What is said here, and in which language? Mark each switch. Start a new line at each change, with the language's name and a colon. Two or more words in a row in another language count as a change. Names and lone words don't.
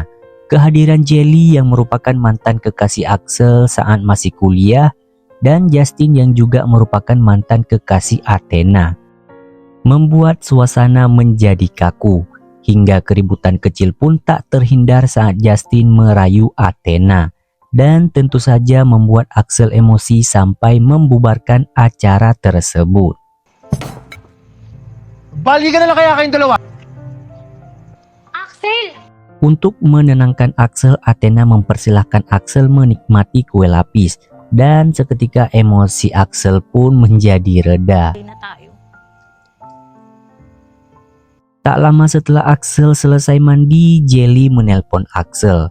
Indonesian: Kehadiran Jelly yang merupakan mantan kekasih Axel saat masih kuliah dan Justin yang juga merupakan mantan kekasih Athena membuat suasana menjadi kaku, hingga keributan kecil pun tak terhindar saat Justin merayu Athena dan tentu saja membuat Axel emosi sampai membubarkan acara tersebut.
Filipino: Balikan na lang kaya kayong dalawa. Axel!
Indonesian: Untuk menenangkan Axel, Athena mempersilahkan Axel menikmati kue lapis dan seketika emosi Axel pun menjadi reda. Tak lama setelah Axel selesai mandi, Jelly menelpon Axel.